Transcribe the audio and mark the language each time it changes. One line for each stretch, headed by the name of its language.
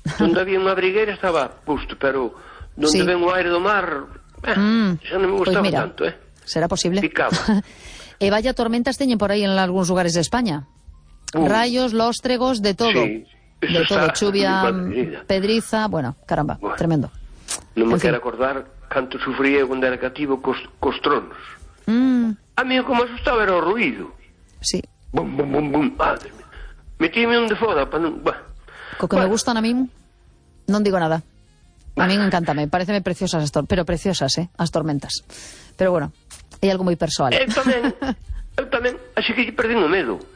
Galician: Donde había unha brigueira estaba justo, pero donde sí, ven o aire do mar, xa non me gustaba
Spanish: pues mira, tanto, eh. Será posible. Picaba.
Galician: E vaya tormentas teñen por aí en algúns lugares de España. Rayos, lóstregos, de todo. Sí, de todo, chuvia, pedriza, bueno, caramba, bueno, tremendo. Non me quero acordar canto sufría cando era cativo cos tronos. A mí como asustaba era o ruido. Sí. Bum, bum, bum, bum, madre mía. Metíme onde foda, pa non... Co que bueno, me gustan a mí, non digo nada.
Spanish: A mí me encanta, me parecen preciosas, pero preciosas,
Galician: as tormentas.
Spanish: Pero bueno, hay algo muy personal.
Galician: Eu tamén, así que perdendo medo.